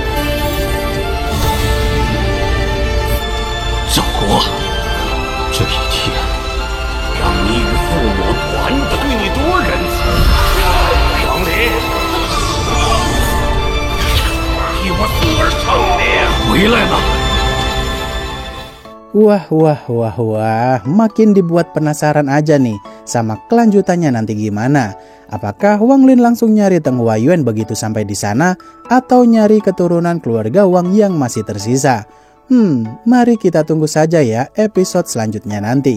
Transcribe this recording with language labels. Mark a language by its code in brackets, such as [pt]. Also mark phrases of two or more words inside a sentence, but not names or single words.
[zh] 赵国，这一天让你与父母团聚，你多仁慈！王林，替我孙儿偿命！回来了。 [id] Wah, makin dibuat penasaran aja nih sama kelanjutannya nanti gimana. Apakah Wang Lin langsung nyari Teng Huaiyuan begitu sampai di sana atau nyari keturunan keluarga Wang yang masih tersisa? Mari kita tunggu saja ya episode selanjutnya nanti.